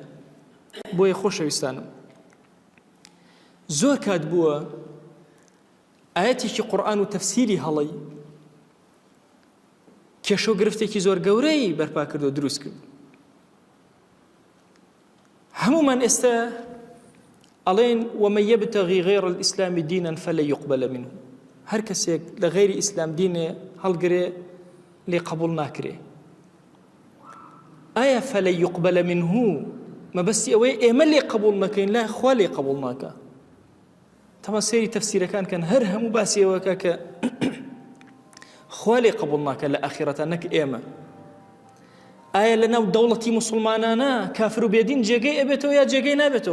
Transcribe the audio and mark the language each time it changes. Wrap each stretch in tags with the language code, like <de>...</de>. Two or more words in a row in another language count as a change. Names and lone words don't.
<ckb>بۆیە خۆشەویستانم زۆر کات بووە ئاەتێکی قورئان و تەفسیری هەڵەی کێشە و گرفتێکی زۆر گەورەی بەرپا کرد و دروست کرد. هەمومان ئێستا ئەڵێن</ckb> <ar>ومن یبتغی غیر الئیسلام دینا فلن یقبل منه،</ar> <ckb>هەر کەسێک لە غیری ئیسلام دینێ هەڵگرێ لێ قبول ناکرێ. ئایا</ckb> <ar>فلن یقبل منه</ar> <ckb>مەبەستی ئەوەیە ئێمە لێ قبول نەکەین؟ لا، خوا لێ قبول ناکە. تەما سەیری تەفسیرەکان کەن، هەر هەموو باسی ئەوەکە کە خوا لێ قبول ناکە لە ئاخیرەتە، نەک ئێمە. ئایا لەناو دەوڵەتی موسڵمانانە کافر و بێدین جێگەی ئەبێتەوە یا جێگەی نابێتەوە؟</ckb>